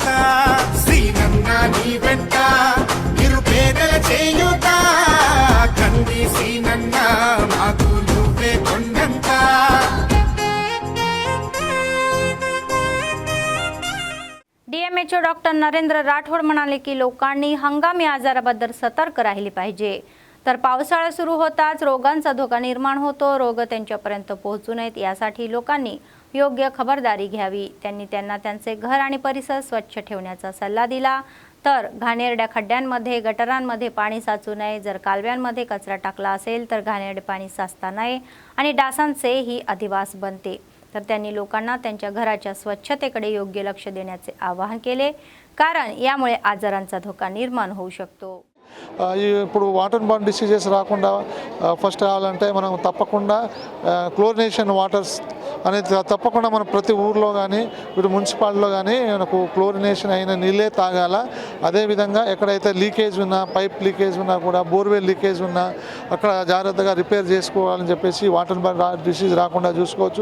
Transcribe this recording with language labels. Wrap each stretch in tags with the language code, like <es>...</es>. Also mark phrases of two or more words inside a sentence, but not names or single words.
<te>శ్రీనన్న నీ వెంట నిరుపేదల చేయుత, కంది సీనన్న మాకు నువ్వే కొండంత.</te> <mr>DMHO डॉक्टर नरेंद्र राठोड म्हणाले की लोकांनी हंगामी आजाराबद्दल सतर्क राहिले पाहिजे. तर पावसाळा सुरू होताच रोगांचा धोका निर्माण होतो, रोग त्यांच्यापर्यंत पोहोचू नयेत यासाठी लोकांनी योग्य खबरदारी घ्यावी. त्यांनी त्यांना त्यांचे घर आणि परिसर स्वच्छ ठेवण्याचा सल्ला दिला. तर घाणेरड्या खड्ड्यांमध्ये गटारांमध्ये पाणी साचू नये, जर कालव्यांमध्ये कचरा टाकला असेल तर घाणेरडे पाणी साचता नये आणि डासांचेही अधिवास बनते. तर त्यांनी लोकांना त्यांच्या घराच्या स्वच्छतेकडे योग्य लक्ष देण्याचे आवाहन केले, कारण यामुळे आजारांचा धोका निर्माण होऊ शकतो.</mr> <te>ఇప్పుడు</te> <en>water borne diseases</en> <te>రాకుండా ఫస్ట్ కావాలంటే మనం తప్పకుండా</te> <en>chlorination waters</en> <te>అనేది తప్పకుండా మనం ప్రతి ఊర్లో కానీ ఇటు మున్సిపాలిటీలో కానీ మనకు క్లోరినేషన్ అయిన నీళ్ళే తాగాల. అదేవిధంగా ఎక్కడైతే లీకేజ్ ఉన్నా,</te> <en>pipe leakage</en> <te>ఉన్నా కూడా,</te> <en>borewell leakage</en> <te>ఉన్నా అక్కడ జాగ్రత్తగా రిపేర్ చేసుకోవాలని చెప్పేసి</te> <en>water borne disease</en> <te>రాకుండా చూసుకోవచ్చు.</te>